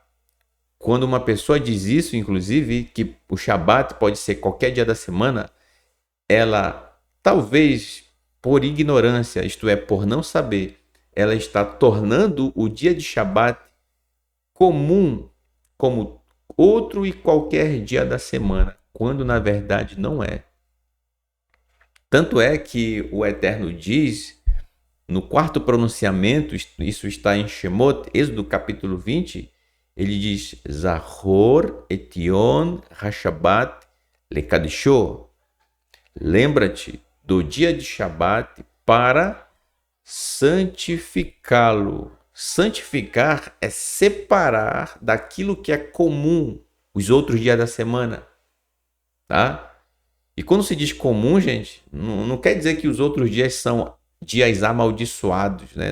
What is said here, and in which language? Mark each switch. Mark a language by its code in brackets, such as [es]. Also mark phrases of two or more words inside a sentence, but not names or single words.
[pt] Quando uma pessoa diz isso, inclusive, que o Shabat pode ser qualquer dia da semana, ela talvez por ignorância, isto é, por não saber, ela está tornando o dia de Shabat comum como outro e qualquer dia da semana, quando na verdade não é. Tanto é que o Eterno diz, no quarto pronunciamento, isso está em Shemot, Êxodo capítulo 20, ele diz, [he] זכור את יום השבת לקדשו. [pt] Lembra-te do dia de Shabat para santificá-lo. Santificar é separar daquilo que é comum os outros dias da semana, tá? E quando se diz comum, gente, não quer dizer que os outros dias são dias amaldiçoados, né?